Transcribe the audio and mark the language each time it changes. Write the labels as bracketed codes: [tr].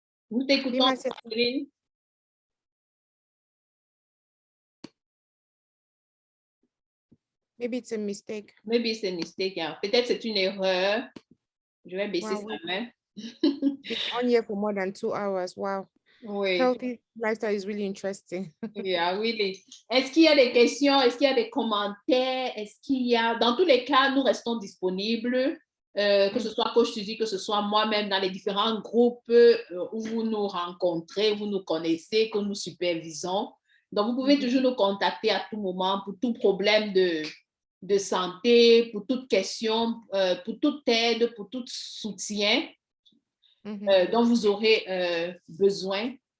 [fr] Nous t'écoutons, Marceline. [en] Maybe it's a mistake. Maybe it's a mistake. Yeah. [fr] Peut-être c'est une erreur. Je vais baisser sa main. [en] It's on here for more than 2 hours. Wow. [fr] Oui. [en] Healthy lifestyle is really interesting. Yeah, really. [fr] Est-ce qu'il y a des questions? Est-ce qu'il y a des commentaires? Est-ce qu'il y a... Dans tous les cas, nous restons disponibles, que ce soit Coach Suzy, que ce soit moi-même, dans les différents groupes où vous nous rencontrez, vous nous connaissez, que nous supervisons. Donc, vous pouvez toujours nous contacter à tout moment pour tout problème de santé, pour toute question, pour toute aide, pour tout soutien dont vous aurez besoin.